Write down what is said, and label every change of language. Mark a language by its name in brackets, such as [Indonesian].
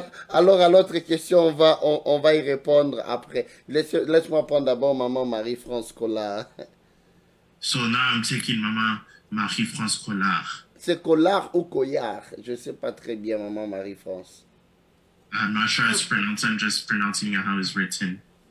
[French] Alors à l'autre question, on va y répondre après. Laisse-moi prendre d'abord maman Marie-France Collard. [English] So now I'm taking maman Marie-France Collard. [French] C'est Collard ou Collard? Je ne sais pas très bien maman Marie-France. [English] I'm not sure how it's pronounced. I'm just pronouncing it how it's written.